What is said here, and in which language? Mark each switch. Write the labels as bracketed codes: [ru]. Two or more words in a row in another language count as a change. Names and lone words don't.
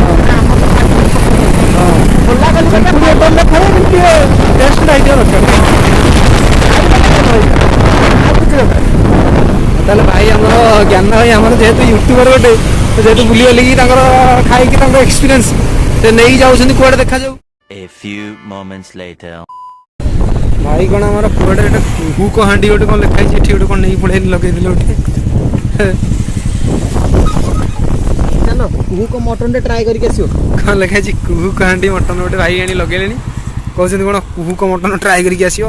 [or] ଖୋଲା ଖୋଲି ପୁରୀ ହୋଟେଲରେ ଖାଇବା ଏମିତି ଟେଷ୍ଟ ଲାଗିବା ଦରକାର ତାହେଲେ ଭାଇ ଆମର ଜ୍ଞାନ ଭାଇ ଆମର ଯେହେତୁ ୟୁଟ୍ୟୁବର ଗୋଟେ ଯେହେତୁ ବୁଲି ବାଲିକି ତାଙ୍କର ଖାଇକି ତାଙ୍କ ଏକ୍ସପିରିଏନ୍ସ ସେ ନେଇକି ଯାଉଛନ୍ତି କୁଆଡ଼େ ଦେଖାଯାଉ। [en] A few moments later. [or] ଭାଇ କ'ଣ ଆମର କୁଆଡ଼େ ଗୋଟେ କୁହୁକ ହାଣ୍ଡି ଗୋଟେ କ'ଣ ଲେଖା ହେଇଛି ଏଠି ଗୋଟେ କ'ଣ ନେଇକି ପଳେଇ ଲଗେଇଦେଲେ ଗୋଟେ ଚାଲ କୁହୁକ ମଟନଟେ ଟ୍ରାଏ କରିକି ଆସିବ। କ'ଣ ଲେଖା ହେଇଛି କୁହୁକ ହାଣ୍ଡି ମଟନ ଗୋଟେ ଭାଇ ଆଣି ଲଗେଇଲେଣି କହୁଛନ୍ତି କ'ଣ କୁହୁକ ମଟନ ଟ୍ରାଏ କରିକି ଆସିବ।